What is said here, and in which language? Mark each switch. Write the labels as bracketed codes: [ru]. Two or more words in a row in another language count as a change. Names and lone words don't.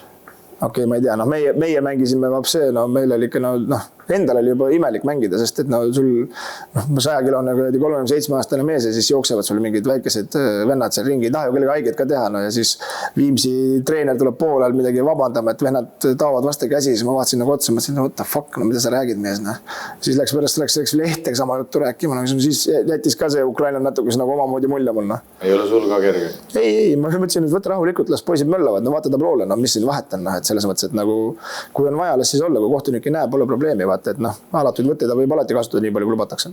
[et] Okei, ma ei tea, noh, meie mängisime vapsee, no meil oli ikka, noh, endal oli juba imelik mängida, sest et no sul 100-kilone 37-aastane mees ja siis jooksevad sul mingid väikesed vennad seal ringi, ei taha ju kellega haiget ka teha, no ja siis Viimsi treener tuleb poolel midagi vabandama, et vennad taovad vastu käsi, siis ma vaatasin nagu otsa, mõtlesin, [en] what the fuck, [et] no mida sa räägid mees, noh. Siis läks lehtega sama juttu rääkima, no siis jättis ka see Ukraina natuke nagu omamoodi mulje mul, noh. Ei ole sul ka kerge? Ei, ma mõtlesin, et võtta rahulikult, las poisid möllavad, no vaata tabloole, no mis siin vahet on, noh, et selles mõttes, et nagu kui on vaja, las siis olla, kui kohtunik ei näe, pole probleemi, vaata, et noh, alatuid võtteid võib alati kasutada nii palju, kui lubatakse.